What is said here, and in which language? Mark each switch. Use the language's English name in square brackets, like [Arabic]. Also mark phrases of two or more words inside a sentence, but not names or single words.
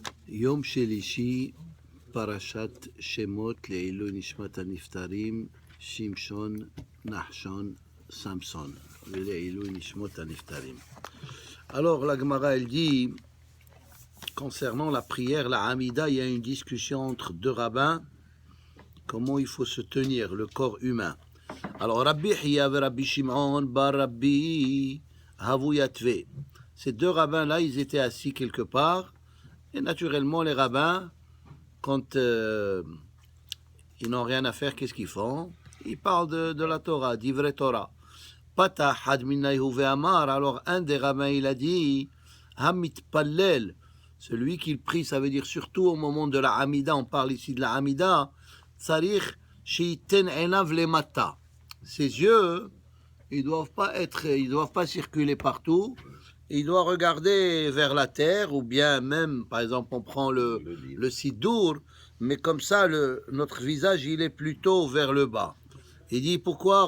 [Hebrew] יום שלישי, פרשת שמות לעילוי נשמת הנפטרים, שמשון, נחשון, samson, לעילוי נשמות הנפטרים. [French] Alors la Gemara elle dit, concernant la prière, la Hamida, il y a une discussion entre deux rabbins, comment il faut se tenir, le corps humain. Alors Rabbi Hiya et Rabbi Shimon bar Rabbi [Aramaic] הוו יתבי. [French] Ces deux rabbins-là, ils étaient assis quelque part, et naturellement les rabbins, quand ils n'ont rien à faire, qu'est-ce qu'ils font? Ils parlent de la Torah, [Hebrew] דברי תורה. [Aramaic] פתח חד מינייהו ואמר, [French] alors un des rabbins il a dit, [Hebrew] המתפלל, [French] celui qui prie, ça veut dire surtout au moment de la Hamida, on parle ici de la Hamida, [Hebrew] צריך שיתן עיניו למטה. [French] Ses yeux, ils doivent pas circuler partout, il doit regarder vers la terre, ou bien même, par exemple, on prend le sidour, mais comme ça, notre visage, il est plutôt vers le bas. Il dit, pourquoi?